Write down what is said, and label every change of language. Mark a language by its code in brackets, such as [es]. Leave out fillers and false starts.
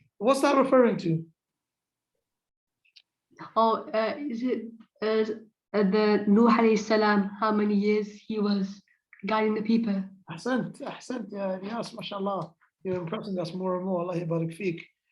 [en] What's that referring to? Oh, is it the Nuh alayhi salam, how many years he was guiding the people? [ar] أحسنت يا نياس ما شاء الله. [en] You're impressing us more and more. [ar] الله يبارك فيك.